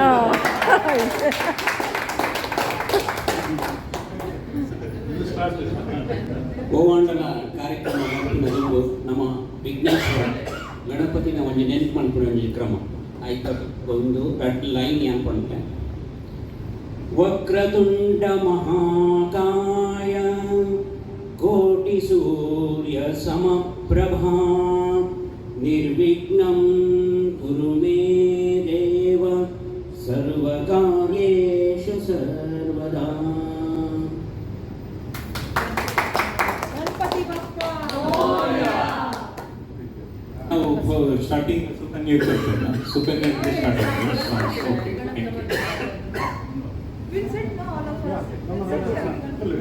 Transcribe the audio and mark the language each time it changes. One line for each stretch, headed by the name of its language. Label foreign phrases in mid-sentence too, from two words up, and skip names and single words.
Kannada: ಗೋವಾಂಡನ ಕಾರ್ಯಕ್ರಮ ನಡೆದು ನಮ್ಮ ವಿಘ್ನೇಶ್ವರ ಗಣಪತಿನ ಒಂದು ನೆನಪು ಮಾಡ್ಕೊಂಡು ಒಂದು ಕ್ರಮ ಆಯ್ತು ಒಂದು 2 ಲೈನ್ ಅನ್ಕೊಂಡೆ
Sanskrit: ವಕ್ರತುಂಡ ಮಹಾಕಾಯ ಕೋಟಿ ಸೂರ್ಯ ಸಮಪ್ರಭಾ ನಿರ್ವಿಘ್ನಂ ಕುರು ಮೇ ದೇವ ಸರ್ವಕಾರ್ಯೇಷು ಸರ್ವದಾ.
English: starting Sukanya Sukanya start okay We'll sit now, all of us. We'll sit here.